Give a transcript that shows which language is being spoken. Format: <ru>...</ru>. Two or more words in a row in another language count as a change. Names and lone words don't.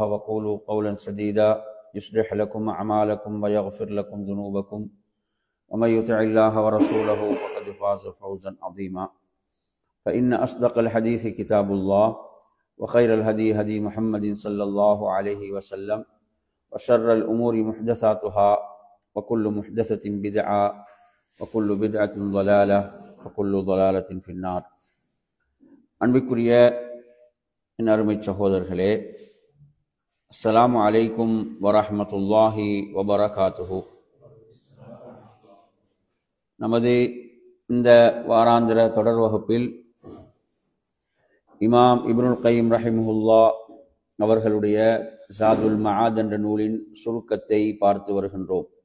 <ar>وقولوا قولا سديدا يصلح لكم أعمالكم ويغفر لكم ذنوبكم ومن يطع الله ورسوله فقد فاز فوزا عظيما فإن أصدق الحديث كتاب الله وخير الهدي هدي محمد صلى الله عليه وسلم وشر الأمور محدثاتها وكل محدثة بدعة وكل بدعة ضلالة وكل ضلالة في النار.</ar> <ta>அன்பிற்குரிய என் அருமை சகோதரர்களே,</ta> <ar>السلام عليكم ورحمة الله وبركاته.</ar> <ta>நமது இந்த வாராந்திர தொடர் வகுப்பில் இமாம் இப்னுல் கையிம் ரஹிமஹுல்லா அவர்களுடைய ஸாதுல் மஆத் என்ற நூலின் சுருக்கத்தை பார்த்து வருகின்றோம்.</ta>